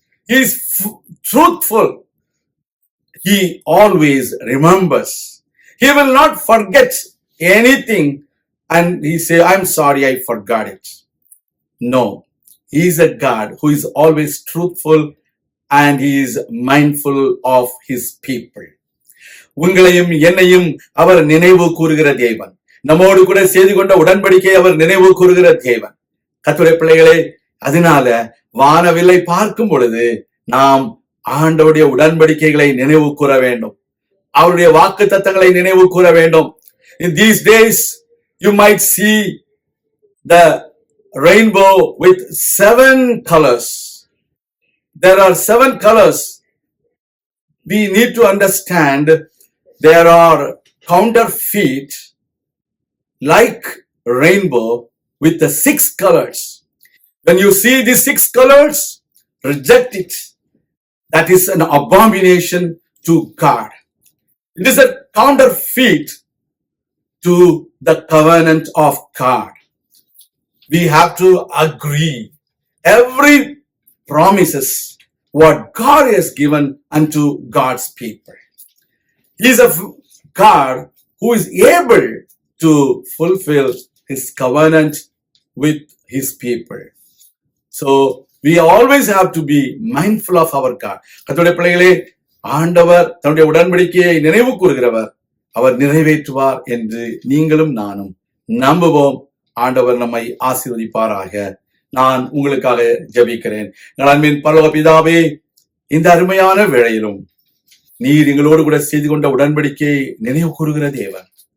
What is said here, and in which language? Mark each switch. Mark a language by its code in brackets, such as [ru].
[en] He is truthful. He always remembers. He will not forget anything and he say, I'm sorry, I forgot it. No, he is a God who is always truthful and he is mindful of his people. [ta] உங்களையும் என்னையும் அவர் நினைவு கூறுகிற தேவன். நம்மோடு கூட செய்து கொண்ட உடன்படிக்கை அவர் நினைவு கூறுகிற தேவன். கர்த்தருடைய பிள்ளைகளே, அதனால வானவில்லை பார்க்கும் பொழுது நாம் ஆண்டவருடைய உடன்படிக்கைகளை நினைவு கூற வேண்டும். அவருடைய வாக்குத்தத்தங்களை நினைவு கூற வேண்டும். [en] In these days you might see the rainbow with 7 colors. There are 7 colors. We need to understand there are counterfeit like rainbow with the 6 colors. When you see the 6 colors, reject it. That is an abomination to God. It is a counterfeit to the covenant of God. We have to agree every promises what God has given unto God's people. He is a God who is able to fulfill his covenant with his people. So we always have to be mindful of our God. [ta] கர்த்தருடைய பிள்ளைகளே, ஆண்டவர் தன்னுடைய உடன்படிக்கையை நினைவு கூறுகிறவர், அவர் நிறைவேற்றுவார் என்று நீங்களும் நானும் நம்புவோம். ஆண்டவர் நம்மை ஆசீர்வதிப்பாராக. நான் உங்களுக்காக ஜெபிக்கிறேன். அன்பின் பரலோக பிதாவே, இந்த அருமையான வேளையிலும் நீர் எங்களோடு கூட செய்து கொண்ட உடன்படிக்கையை நினைவு கூறுகிற தேவன்.